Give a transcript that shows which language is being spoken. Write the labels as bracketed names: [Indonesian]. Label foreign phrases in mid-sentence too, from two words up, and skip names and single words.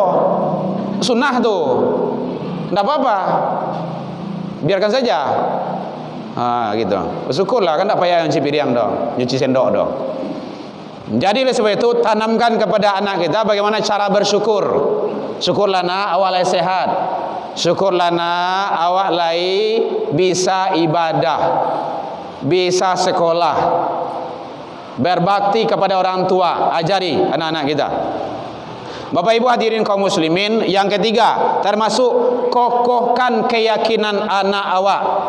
[Indonesian] Sunnah tu. Tidak apa-apa, biarkan saja. Gitu. Bersyukurlah, kan tak payah nyuci piring dah, nyuci sendok dah. Jadi oleh sebab itu tanamkan kepada anak kita bagaimana cara bersyukur. [Minangkabau] Syukurlah nak awak lai sehat. Syukurlah nak awak lai bisa ibadah, bisa sekolah, berbakti kepada orang tua. [Indonesian] Ajari anak-anak kita. Bapak Ibu hadirin kaum muslimin, yang ketiga termasuk kokohkan keyakinan anak awak.